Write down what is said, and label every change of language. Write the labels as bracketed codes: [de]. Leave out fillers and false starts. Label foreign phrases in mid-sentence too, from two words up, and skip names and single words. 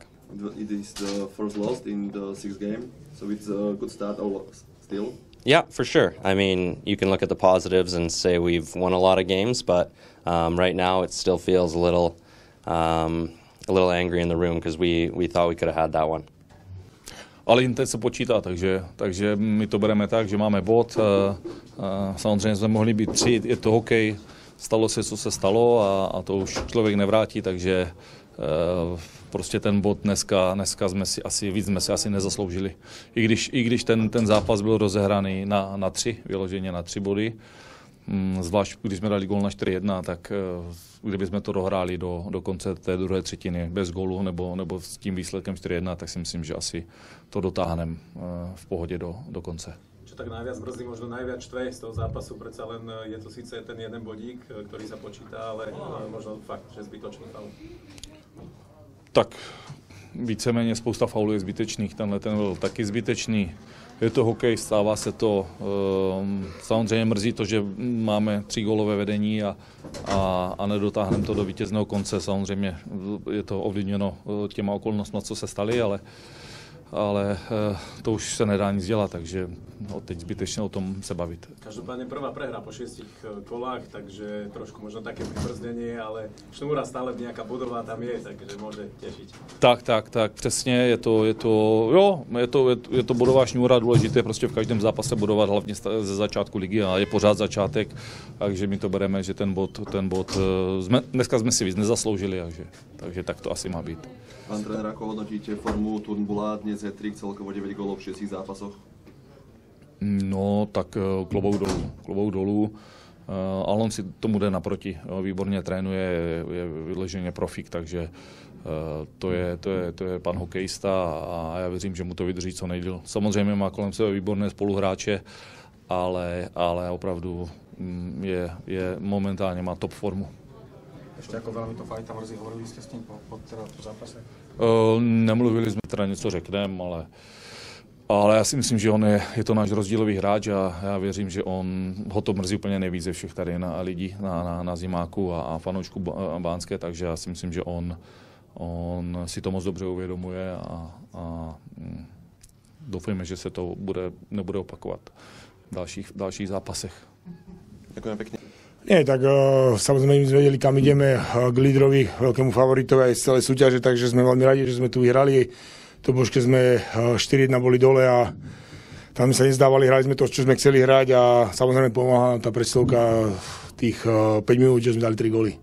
[en] It is the first loss in the 6th game, so it's a good start still. Yeah, for sure. I mean, you can look at the positives and say we've won a lot of games, but right now it still feels a little angry in the room because we thought we could have had that one. [cs] Ale teď se počítá, takže my to bereme tak, že máme bod. Samozřejmě jsme mohli být 3, je to hokej, stalo se, co se stalo a to už člověk nevrátí, takže prostě ten bod dneska jsme si asi nezasloužili. I když ten zápas byl rozehraný na 3, vyloženě na 3 body, zvlášť když jsme dali gól na 4-1, tak kdybychom to dohráli do konce té druhé třetiny bez gólu nebo s tím výsledkem 4-1, tak si myslím, že asi to dotáhneme v pohodě do konce. [sk] Čo tak najviac mrzí, možno najviac štve z toho zápasu, predsa len je to síce ten jeden bodík, ktorý sa počíta, ale možno fakt, že zbytočný faul. [cs] Tak víceméně spousta faulů je zbytečných, ten byl taky zbytečný. Je to hokej, stává se to. Samozřejmě mrzí to, že máme 3 gólové vedení a nedotáhneme to do vítězného konce. Samozřejmě je to ovlivněno těma okolnostmi, co se staly, ale to už se nedá nic dělat, takže teď zbytečně o tom se bavit. [sk] Každopádne prvá prehra po 6 kolách, takže trošku možno také pribrzdenie, ale šnúra stále nejaká bodová tam je, takže môže tešiť. [cs] Tak, přesně, je to bodová šňůra, důležité prostě v každém zápase bodovat, hlavně ze začátku ligy a je pořád začátek, takže my to bereme, že ten bod dneska jsme si víc nezasloužili, takže tak to asi má být. [sk] Pán trenér, ako hodnotíte formu Turnbulla? Dnes je 3, celkovo 9 gólov v 6 zápasoch. [cs] No, tak klobouk dolů. Ale on si tomu jde naproti. Výborně trénuje, je vyloženě profík, takže to je pan hokejista a já věřím, že mu to vydrží co nejdýl. Samozřejmě má kolem sebe výborné spoluhráče, ale opravdu je momentálně má top formu. [sk] Ešte ako veľmi to fajta mrzí, hovorili ste s ním po zápase? [cs] Nemluvili jsme teda něco řekneme, ale já si myslím, že je to náš rozdílový hráč a já věřím, že ho to mrzí úplně nejvíc ze všech tady lidí na Zimáku a fanoušku Bánské, takže já si myslím, že on si to moc dobře uvědomuje a doufejme, že se to nebude opakovat v dalších zápasech. [sk] Ďakujem pekne. Nie, tak samozrejme my sme vedeli, kam ideme k lídrovi, veľkému favoritovi aj z celej súťaže, takže sme veľmi radi, že sme tu vyhrali. To božke sme 4-1 boli dole a tam sa nezdávali, hrali sme to, čo sme chceli hrať a samozrejme pomáha tá presilovka tých 5 minút, že sme dali 3 góly.